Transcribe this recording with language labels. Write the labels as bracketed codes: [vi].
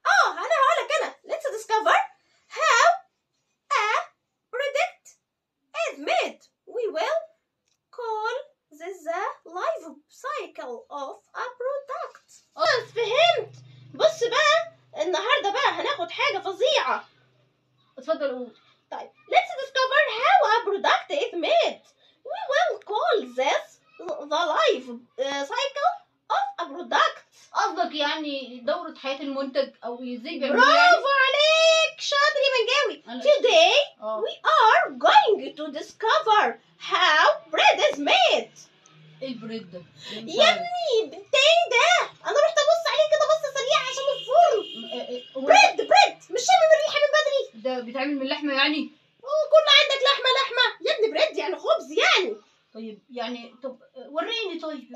[ar] انا هقول لك [en] let's discover how a product is made. We will call this the life cycle of a product. [ar] خلاص فهمت. بص بقى النهارده بقى هناخد حاجه فظيعه. اتفضل قول. [en] طيب let's discover how a product is made. We will call this the life cycle of a product. [ar] قصدك يعني دورة حياة المنتج او ازاي بيعملوا برافو يعني؟ عليك شاطر يا منجاوي. [en] Today we are going to discover how bread is made. [ar] ايه البريد ده؟ يا ابني ايه ده؟ انا رحت ابص عليه كده بصه سريعه عشان الفرن. بريد مش شامم الريحه من بدري. ده بيتعمل من لحمه يعني؟ كل عندك لحمه يا ابني. بريد يعني خبز يعني. طيب يعني طب وريني. طيب